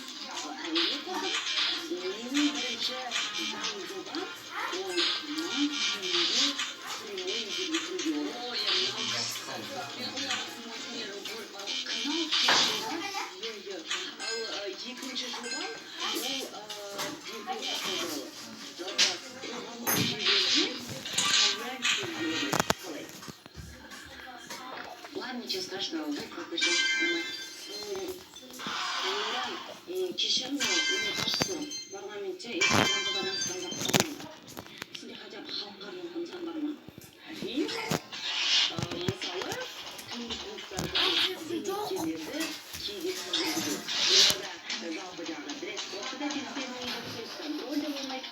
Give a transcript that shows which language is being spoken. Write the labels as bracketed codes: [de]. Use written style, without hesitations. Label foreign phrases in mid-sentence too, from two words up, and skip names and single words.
[kk] Әрине құрдым. Менің бірінші заң жобам ол мың теңге [ru] прямой эфирге [kk] кіруге. Ой, ал екінші жобам [ru] ладно, ничего страшного, вы как-то сейчас [kk] кеше [ru] мне кажется, в [kk] парламентте Инстаграмға байланысқан заттардың сізде [ru] хотя бы [kk] халыққа арналған заң бар ма? И мысалы түнгі клубтарда қызметкерлерді кейде сырғызу. Оларда жалпы жаңағы дресс-кодты да тексермейді, контроль да болмайды.